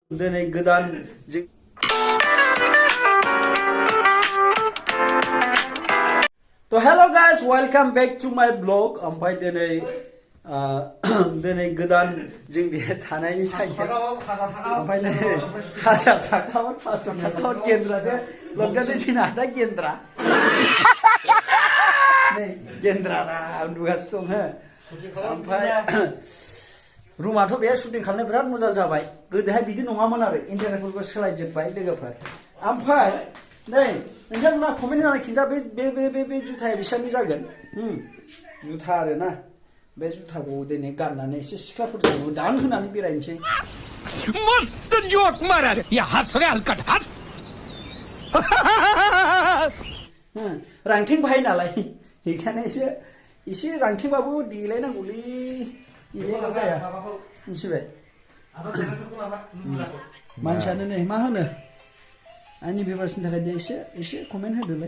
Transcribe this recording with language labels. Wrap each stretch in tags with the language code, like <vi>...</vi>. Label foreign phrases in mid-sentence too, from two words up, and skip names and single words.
<brx>दिनै गोदान तो</brx> <en>hello guys welcome back to my blog</en> <brx>ओमफ्राय दिनै गोदान जों बे थानायनि साइकेल ओमफ्राय नै 1000 थाखा 500 थाखा केन्द्रा बे लगगानि जोंना दा केन्द्रा नै केन्द्रा उन्दुगासिनो दं हो ओमफ्राय रूमाथ' बे शुटिं खालामनो बिराद मोजां जाबाय गोदोहाय बिदि नङामोन आरो इन्टारनेटफोरखौ सोलायजोबबाय लोगोफोर ओमफ्राय नै नोंथांमोना कमेन्ट होनानै खिन्था बे जुथाया बिसिबांनि जागोन जुथा आरो ना बे जुथाखौ दिनै गाननानै एसे सिख्लाफोरजों दान होनानै बेरायनोसै</brx> <hi>मस्त जोक मारा रे या हंस रे हलकट हंस</hi> <brx>रांथिं बाहाय नालाय बेखायनो एसे रांथिंबाबो देलायनांगौलै देलायबा जाया मिथिबाय मानसियानो नै मा होनो आंनि भिउवार्सनि थाखाय दे एसे कमेन्ट होदोलाय</brx>